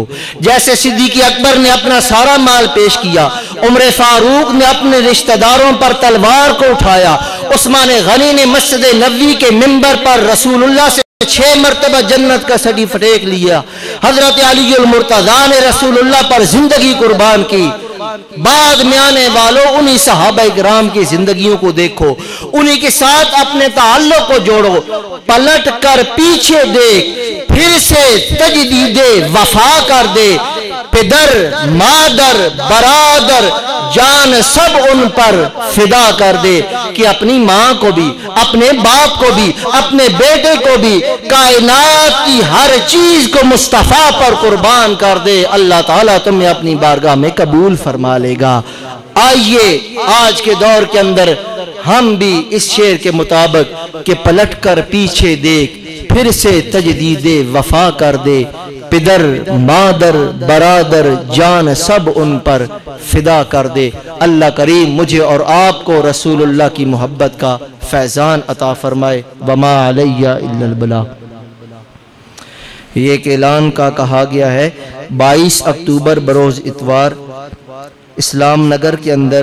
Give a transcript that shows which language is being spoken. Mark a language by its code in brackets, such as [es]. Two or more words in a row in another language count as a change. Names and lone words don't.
[ur] جیسے صدیق اکبر نے اپنا سارا مال پیش کیا، عمر فاروق نے اپنے رشتہ داروں پر تلوار کو اٹھایا، عثمان غنی نے مسجد نبوی کے منبر پر رسول اللہ سے 6 مرتبہ جنت کا سرٹیفکیٹ لیا، حضرت علی ال مرتضیٰ نے رسول اللہ پر زندگی قربان کی. بعد میں آنے والو، انہی صحابہ کرام کی زندگیوں کو دیکھو، انہی کے ساتھ اپنے تعلق کو جوڑو. پلٹ کر پیچھے دیکھ، پھر سے تجدید وفا کر دے, پدر مادر برادر جان سب ان پر فدا کر دے کہ اپنی ماں کو بھی، اپنے باپ کو بھی، اپنے بیٹے کو بھی، کائنات کی ہر چیز کو مصطفیٰ پر قربان کر دے۔ اللہ تعالیٰ تمہیں اپنی بارگاہ میں قبول فرما لے گا۔ آئیے آج کے دور کے اندر ہم بھی اس شعر کے مطابق کہ پلٹ کر پیچھے دیکھ پھر سے تجدید وفا کر دے، پدر مادر برادر جان سب ان پر فدا کر دے۔ اللہ کریم مجھے اور آپ کو رسول اللہ کی محبت کا فیضان عطا فرمائے۔ [ar] وما علی الا البلاغ۔ [ur] یہ ایک اعلان کا کہا گیا ہے 22 اکتوبر بروز اتوار اسلام نگر کے اندر